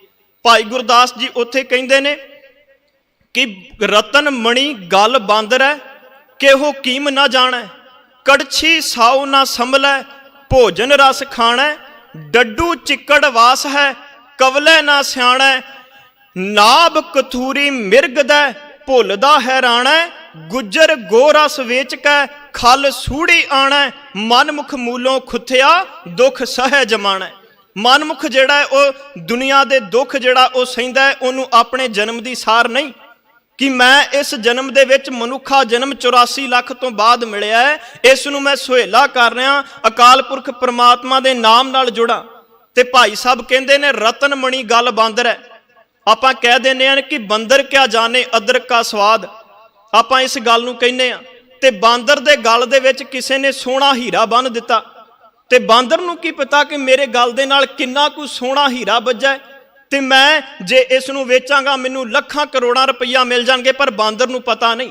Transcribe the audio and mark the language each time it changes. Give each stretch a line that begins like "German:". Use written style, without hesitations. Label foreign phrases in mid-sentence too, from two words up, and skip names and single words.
Punjabi: ਭਾਈ ਗੁਰਦਾਸ ਜੀ ਉਥੇ ਕਹਿੰਦੇ ਨੇ ਕਿ ਰਤਨ ਮਣਿ ਗਲ ਬਾਂਦਰ ਹੈ, ਕੇਹੋ ਕੀਮ ਨਾ ਜਾਣੈ, ਕੜਛੀ ਸਾਓ ਨਾ ਸੰਭਲੈ, ਭੋਜਨ ਰਸ ਖਾਣਾ, ਡੱਡੂ ਚਿੱਕੜ ਵਾਸ ਹੈ, ਕਵਲੇ ਨਾ ਸਿਆਣੈ, ਨਾਬ ਕਥੂਰੀ ਮਿਰਗ ਦੈ, ਭੁਲਦਾ ਹੈਰਾਣੈ, ਗੁੱਜਰ ਗੋਰਸ ਵੇਚ ਕੈ, ਖਲ ਸੂੜੀ ਆਣੈ, ਮਨਮੁਖ ਮੂਲੋਂ ਖੁਥਿਆ, ਦੁਖ ਸਹਿ ਜਮਾਣੈ। ਮਨਮੁਖ ਜਿਹੜਾ ਹੈ ਵੋ ਦੁਨੀਆ ਦੇ ਦੁਖ ਜਿਹੜਾ ਵੋ ਸਹਿੰਦਾ ਹੈ, ਉਹਨੂੰ ਅਪਣੇ ਜਨਮ ਦੀ ਸਾਰ ਨਹੀਂ ਕਿ ਮੈਂ ਇਸ ਜਨਮ ਦੇ ਵਿਚ ਮਨੁੱਖਾ ਜਨਮ 84 ਲੱਖ ਤੋ ਬਾਅਦ ਮਿਲਿਆ ਹੈ, ਇਸ ਨੂੰ ਮੈਂ ਸੁਹੇਲਾ ਕਰ ਰਿਹਾ, ਅਕਾਲ ਪੁਰਖ ਪਰਮਾਤਮਾ ਦੇ ਨਾਮ ਨਾਲ ਜੁੜਾ। ਤੇ ਭਾਈ ਸਾਹਬ ਕਹਿਤੇ ਨੇ ਰਤਨ ਮਣਿ ਗਲ ਬਾਂਦਰ ਹੈ। ਆਪਾਂ ਕਹਿ ਦੇਣੇ ਹਾਂ ਕਿ
Hindi: बंदर क्या जाने अदरक का स्वाद,
Punjabi: ਆਪਾਂ ਇਸ ਗੱਲ ਨੂੰ ਕਹਿਣੇ ਆ। ਤੇ ਬਾਂਦਰ ਦੇ ਗਲ ਦੇ ਵਿਚ ਕਿਸੇ ਨੇ ਸੋਹਣਾ ਹੀਰਾ ਬੰਨ੍ਹ ਦਿੱਤਾ, ਤੇ ਬਾਂਦਰ ਨੂੰ ਕੀ ਪਤਾ ਕਿ ਮੇਰੇ ਗਲ ਦੇ ਨਾਲ ਕਿੰਨਾ ਕੁਝ ਸੋਹਣਾ ਹੀਰਾ ਬੱਝਾ ਹੈ, ਤੇ ਮੈਂ ਜੇ ਇਸ ਨੂੰ ਵੇਚਾਂਗਾ ਮੈਨੂੰ ਲੱਖਾਂ ਕਰੋੜਾਂ ਰੁਪਇਆ ਮਿਲ ਜਾਣਗੇ, ਪਰ ਬਾਂਦਰ ਨੂੰ ਪਤਾ ਨਹੀਂ।